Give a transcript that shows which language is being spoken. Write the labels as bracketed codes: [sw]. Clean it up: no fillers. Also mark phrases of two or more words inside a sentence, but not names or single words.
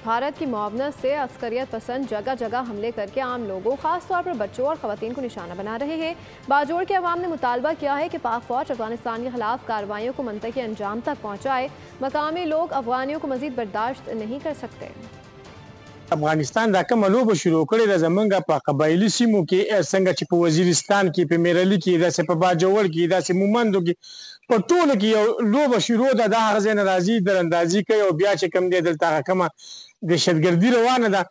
[ur] بھارت کی معاونت سے عسکریت پسند جگہ جگہ حملے کر کے عام لوگوں، خاص طور پر بچوں اور خواتین کو نشانہ بنا رہے ہیں. باجوڑ کے عوام نے مطالبہ کیا ہے کہ پاک فوج افغانستان کے خلاف کارروائیوں کو منطقی انجام تک پہنچائے. مقامی لوگ افغانیوں کو مزید برداشت نہیں کر سکتے. [ps] افغانستان دا کومه لوبه شروع کړې ده زمونږ په قبایلي سیمو کې څنګه چې په وزیرستان کې په میرلي کې داسې په باجوړ کې داسې مومندو کې په ټولو کې یو لوبه شروع ده. دا هغه ځای نه راځي دراندازي کوي او بیا چې کوم دی دلته هغه کومه دهشتګردي روانه ده.